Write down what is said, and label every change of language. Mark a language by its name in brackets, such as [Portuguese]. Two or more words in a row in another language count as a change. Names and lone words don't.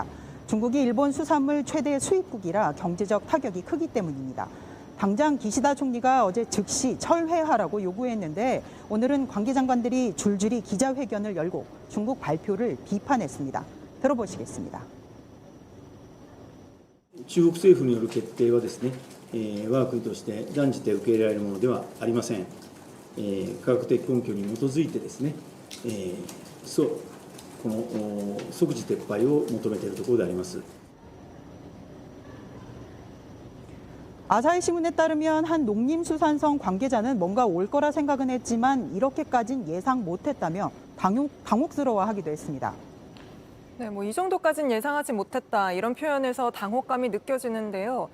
[Korean] 중국이 일본 수산물 최대 수입국이라 경제적 타격이 크기 때문입니다. 당장 기시다 총리가 어제 즉시 철회하라고 요구했는데 오늘은 관계장관들이 줄줄이 기자회견을 열고 중국 발표를 비판했습니다. 들어보시겠습니다. [Japanese] 中国政府による決定はですね、我が国として断じて受け入れられるものではありません。科学的根拠に基づいてですね、この即時撤廃を求めているところであります。 [Korean] 아사히 신문에 따르면 한 농림수산성 관계자는 뭔가 올 거라 생각은 했지만 이렇게까진 예상 못했다며 당혹스러워하기도 했습니다. 네, 이 정도까지는 예상하지 못했다 이런 표현에서 당혹감이 느껴지는데요.